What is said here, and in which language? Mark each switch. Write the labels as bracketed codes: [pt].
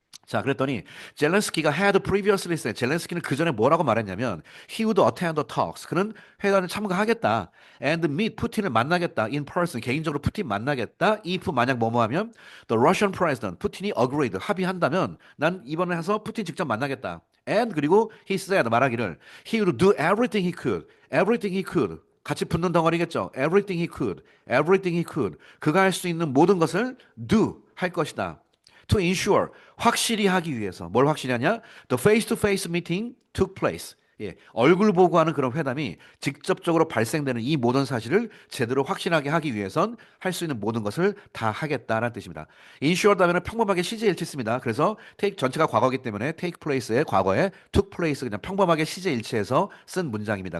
[en] 자, 그랬더니 젤렌스키가 had previously said [ko] 젤렌스키는 그 전에 뭐라고 말했냐면 [en] he would attend the talks [ko] 그는 회담에 참가하겠다 [en] and meet [ko] 푸틴을 만나겠다 [en] in person 개인적으로 푸틴 만나겠다 if [ko] 만약 뭐뭐 하면 [en] the Russian president 푸틴이 agreed 합의한다면 난 이번에 해서 푸틴 직접 만나겠다 and 그리고 he said 말하기를 he would do everything he could 같이 붙는 덩어리겠죠. Everything he could, everything he could. [ko] 그가 할 수 있는 모든 것을 do 할 것이다. [en] To ensure [ko] 확실히 하기 위해서 뭘 확실히 하냐? [en] The face-to-face meeting took place. [ko] 예, 얼굴 보고 하는 그런 회담이 직접적으로 발생되는 이 모든 사실을 제대로 확신하게 하기 위해선 할 수 있는 모든 것을 다 하겠다라는 뜻입니다. ensure 다음에는 평범하게 시제 일치습니다. 그래서 take 전체가 과거이기 때문에 [en] take place [ko] 의 과거에 took place 그냥 평범하게 시제 일치해서 쓴 문장입니다.